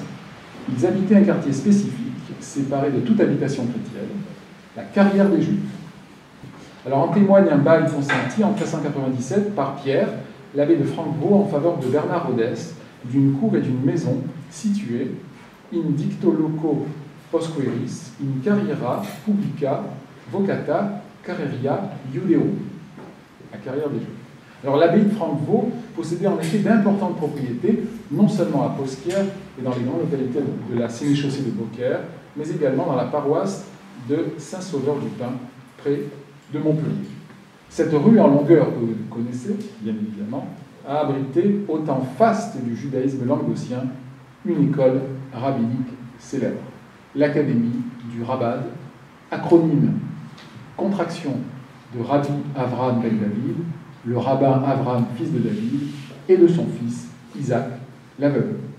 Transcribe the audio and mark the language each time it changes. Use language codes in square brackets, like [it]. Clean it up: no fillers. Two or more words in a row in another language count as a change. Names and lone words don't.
[fr] Ils habitaient un quartier spécifique, séparé de toute habitation chrétienne, la carrière des Juifs. Alors en témoigne un bail consenti en 1397 par Pierre, l'abbé de Francvaux, en faveur de Bernard Rodès, d'une cour et d'une maison située [la] in dicto loco posqueris, in carriera publica vocata carreria Iudeo, [fr] la carrière des Juifs. Alors l'abbaye de Francvaux possédait en effet d'importantes propriétés, non seulement à Posquières et dans les grandes localités de la sénéchaussée de Beaucaire, mais également dans la paroisse de Saint-Sauveur-du-Pin, près de Montpellier. Cette rue en longueur que vous connaissez, bien évidemment, a abrité, au temps faste du judaïsme languedocien, une école rabbinique célèbre, l'Académie du Rabbad, acronyme, contraction de Rabbi Avraham ben David, le rabbin Avraham, fils de David, et de son fils Isaac l'aveugle.